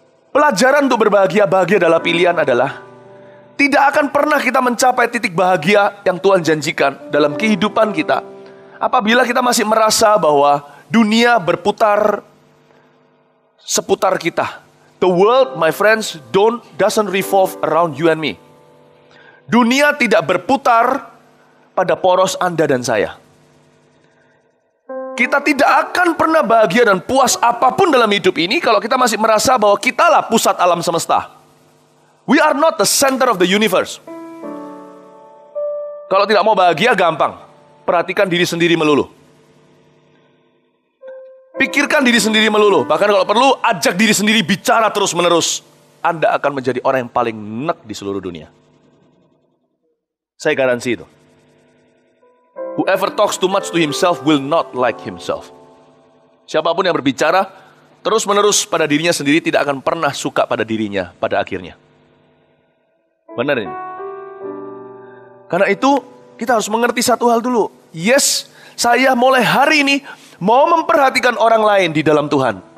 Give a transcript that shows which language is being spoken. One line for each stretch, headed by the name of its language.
Indonesian: Pelajaran untuk berbahagia, bahagia adalah pilihan adalah tidak akan pernah kita mencapai titik bahagia yang Tuhan janjikan dalam kehidupan kita apabila kita masih merasa bahwa dunia berputar seputar kita.
English: The world, my friends, doesn't revolve around you and me.
Indonesian: Dunia tidak berputar pada poros Anda dan saya. Kita tidak akan pernah bahagia dan puas apapun dalam hidup ini kalau kita masih merasa bahwa kitalah pusat alam semesta.
English: We are not the center of the universe.
Indonesian: Kalau tidak mau bahagia, gampang. Perhatikan diri sendiri melulu. Pikirkan diri sendiri melulu. Bahkan kalau perlu, ajak diri sendiri bicara terus-menerus. Anda akan menjadi orang yang paling nek di seluruh dunia. Saya garansi itu.
English: Whoever talks too much to himself will not like himself.
Indonesian: Siapapun yang berbicara terus-menerus pada dirinya sendiri tidak akan pernah suka pada dirinya pada akhirnya. Benar ini. Karena itu kita harus mengerti satu hal dulu.
English: Yes,
Indonesian: saya mulai hari ini mau memperhatikan orang lain di dalam Tuhan.